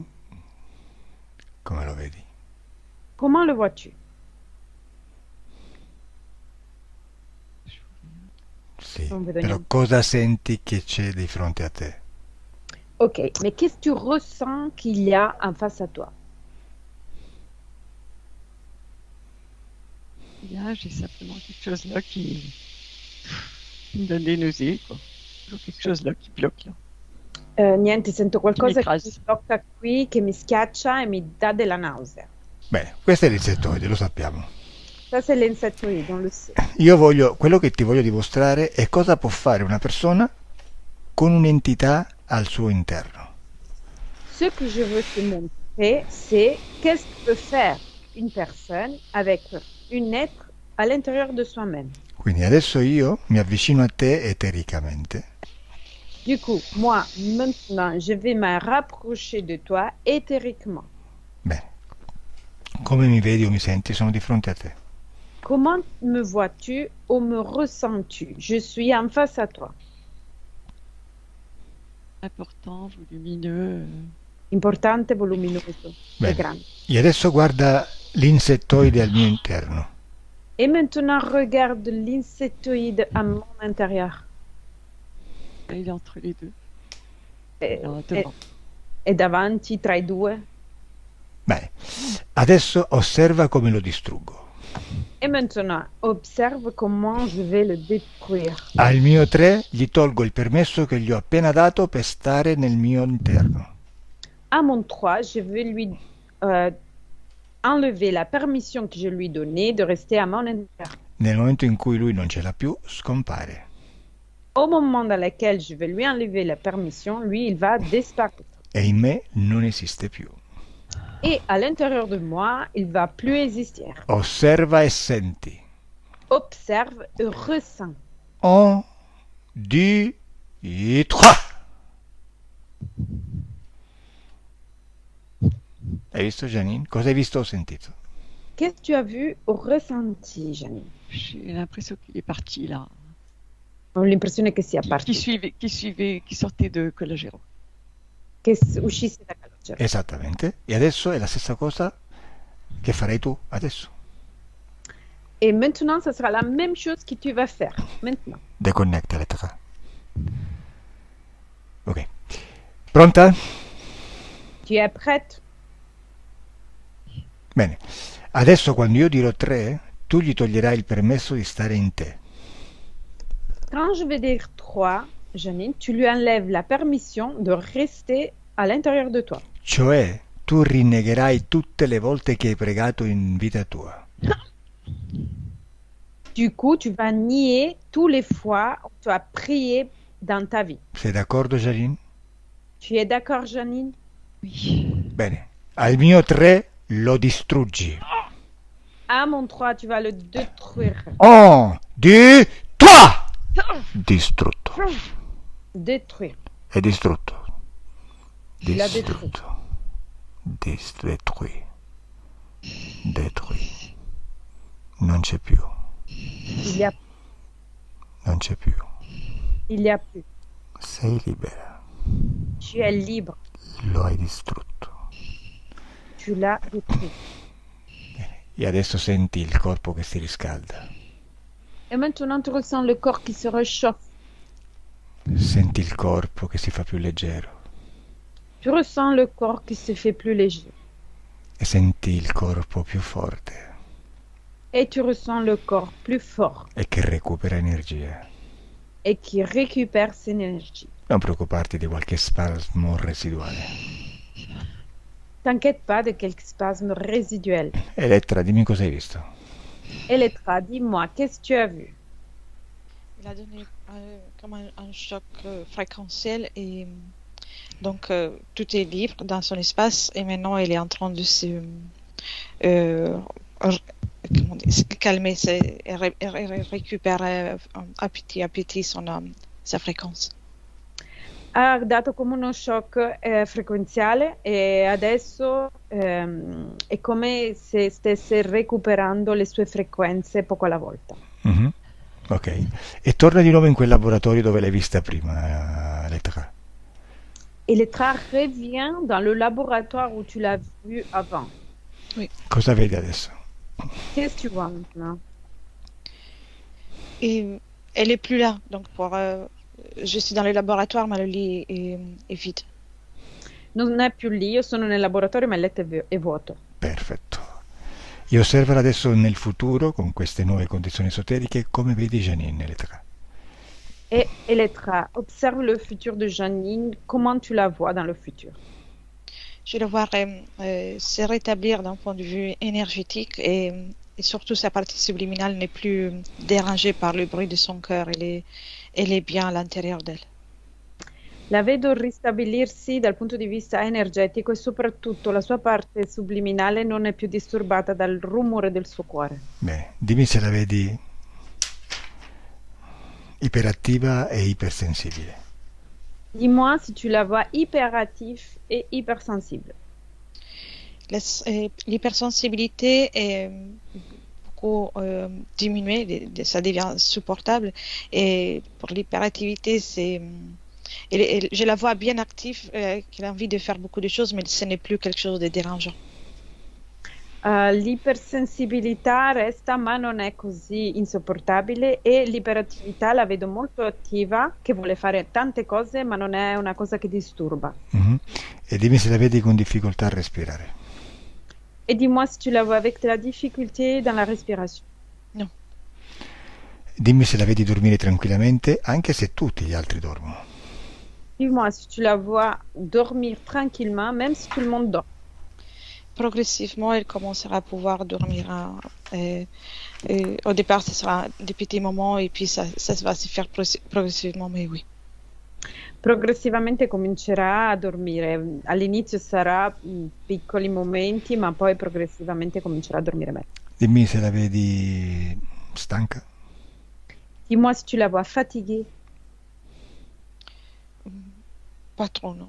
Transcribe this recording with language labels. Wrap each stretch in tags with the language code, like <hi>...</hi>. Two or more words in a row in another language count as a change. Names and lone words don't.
<it>Come lo vedi?</it> <fr>Comment le vois-tu?</fr> <it>Sì, Non vedo però niente. cosa senti che c'è di fronte a te?</it> <fr>Ok, mais qu'est-ce que tu ressens qu'il y a en face à toi? Là, j'ai simplement quelque chose là qui me donne des nausées, quoi. Toujours quelque chose là qui bloque, là.</fr> <it>Niente, sento qualcosa che mi</it> <fr>crase.</fr> <it>tocca qui, che mi schiaccia e mi dà della nausea. Bene, questo è l'insettoide, lo sappiamo.</it> <fr>Ça, c'est l'insectoïde, on le sait.</fr> <it>Quello che ti voglio dimostrare è cosa può fare una persona con un'entità al suo interno.</it> <fr>Ce que je veux te montrer, c'est qu'est-ce que peut faire une personne avec un être à l'intérieur de soi-même.</fr> <it>Quindi adesso io mi avvicino a te etericamente</it> <fr>Du coup, moi, maintenant, je vais me rapprocher de toi éthériquement.</fr> <it>Bene, come mi vedi o mi senti sono di fronte a te.</it> <fr>Comment me vois-tu ou me ressens-tu? Je suis en face à toi. Important, volumineux.</fr> <it>Importante, voluminoso, Bene. e grande. E adesso guarda l'insettoide al mio interno.</it> <fr>Et maintenant, regarde l'insectoïde à mon intérieur. Il est entre les deux. Et, Là, et, devant.</fr> <it>e davanti tra i due. Bene, adesso osserva come lo distruggo.</it> <fr>Et maintenant, observe comment je vais le détruire.</fr> <it>Al mio 3 gli tolgo il permesso che gli ho appena dato per stare nel mio interno.</it> <fr>À mon 3, je vais lui enlever la permission que je lui donnais de rester à mon intérieur.</fr> <it>Nel momento in cui lui non ce l'ha più, scompare.</it> <fr>Au moment dans lequel je vais lui enlever la permission, lui, il va disparaître.</fr> <it>E in me non esiste più.</it> <fr>Et à l'intérieur de moi, il va plus exister.</fr> <it>Osserva e senti.</it> <fr>Observe et ressens.</fr> <it>1, 2, 3. Hai visto, Janine? Cosa hai visto o sentito?</it> <fr>Qu'est-ce que tu as vu ou ressenti, Janine? J'ai l'impression qu'il est parti, là.</fr> <it>Ho l'impressione che sia</it> <fr>Qui</fr> <it>partito,</it> <fr>sortait de Colagero.</fr> <it>che uscisse da Calogero. distruggere. Esattamente. E adesso è la stessa cosa che farai tu adesso.</it> <fr>Et maintenant, ça sera la même chose que tu vas faire. Maintenant.</fr> <it>Deconnecta Elettra. Ok. Pronta?</it> <fr>Tu es prête?</fr> <it>Bene. Adesso quando io dirò 3, tu gli toglierai il permesso di stare in te.</it> <fr>Quand je vais dire 3, Janine, tu lui enlèves la permission de rester à l'intérieur de toi.</fr> <it>Cioè, tu rinnegherai tutte le volte che hai pregato in vita tua.</it> <fr>Du coup, tu vas nier tous les fois où tu as prié dans ta vie.</fr> <it>Sei d'accordo, Janine?</it> <fr>Tu es d'accord, Janine? Oui.</fr> <it>Bene. Al mio 3 lo distruggi.</it> <fr>À mon 3, tu vas le détruire.</fr> <it>1, 2, 3! Distrutto.</it> <fr>Détruire.</fr> <it>È distrutto. La Distrutto.</it> <fr>Détruit. Détruit.</fr> <it>Non c'è più.</it> <fr>Il y a,</fr> <it>Non c'è più.</it> <fr>il y a plus.</fr> <it>Sei libera.</it> <fr>Tu es libre.</fr> <it>Lo hai distrutto.</it> <fr>Tu l'as détruit.</fr> <it>E adesso senti il corpo che si riscalda.</it> <fr>Et maintenant, tu ressens le corps qui se réchauffe.</fr> <it>Senti il corpo che si fa più leggero.</it> <fr>Tu ressens le corps qui se fait plus léger.</fr> <it>E senti il corpo più forte</it> <fr>Et tu ressens le corps plus fort</fr> <it>e che recupera energia.</it> <fr>et qui récupère ses énergies.</fr> <it>Non preoccuparti di qualche spasmo residuale.</it> <fr>T'inquiète pas de quelques spasmes résiduels.</fr> <it>Elettra, dimmi cosa hai visto.</it> <fr>Elettra, dis-moi, qu'est-ce que tu as vu? Il a donné comme un choc fréquentiel et donc tout est libre dans son espace et maintenant il est en train de se comment dire, se calmer et récupérer à petit sa fréquence.</fr> <it>Ha dato come uno shock frequenziale e adesso è come se stesse recuperando le sue frequenze poco alla volta. Mhm. Ok. E torna di nuovo in quel laboratorio dove l'hai vista prima, Elettra.</it> <fr>Elettra revient dans le laboratoire où tu l'as vu avant.</fr> <it>Cosa vedi adesso?</it> <fr>Qu'est-ce que tu vois maintenant? Et elle est plus là, donc je suis dans le laboratoire, ma le lit est vide.</fr> <it>Non è più lì, io sono nel laboratorio ma il letto è vuoto. Perfetto. E osservala adesso nel futuro, con queste nuove condizioni esoteriche, come vedi Janine, Elettra.</it> <fr>Et Elettra, observe le futur de Janine, comment tu la vois dans le futur? Je la vois se rétablir d'un point de vue énergétique et surtout sa partie subliminale n'est plus dérangée par le bruit de son cœur, elle est bien à l'intérieur d'elle.</fr> <it>La vedo ristabilirsi dal punto di vista energetico e soprattutto la sua parte subliminale non è più disturbata dal rumore del suo cuore. Bene, dimmi se la vedi iperattiva e ipersensibile.</it> <fr>Dis-moi si tu la vois hyperactif et hypersensible. L'hypersensibilité est beaucoup diminuée, ça devient supportable et pour l'hyperactivité je la vois bien active, qu'elle a envie de faire beaucoup de choses, mais ce n'est plus quelque chose de dérangeant.</fr> <it>L'ipersensibilità resta ma non è così insopportabile e l'iperattività la vedo molto attiva, che vuole fare tante cose ma non è una cosa che disturba. Mhm. E dimmi se la vedi con difficoltà a respirare.</it> <fr>Et dis-moi si tu la vois avec de la difficulté dans la respiration. Non.</fr> <it>Dimmi se la vedi dormire tranquillamente, anche se tutti gli altri dormono.</it> <fr>Dis-moi si tu la vois dormir tranquillement, même si tout le monde dort. Progressivement, elle commencera à pouvoir dormir. Au départ, ce sera des petits moments et puis ça va se faire progressivement, mais oui.</fr> <it>Progressivamente comincerà a dormire. All'inizio sarà piccoli momenti, ma poi progressivamente comincerà a dormire meglio. Dimmi se la vedi stanca.</it> <fr>Dis-moi si tu la vois fatiguée. Pas trop, non.</fr>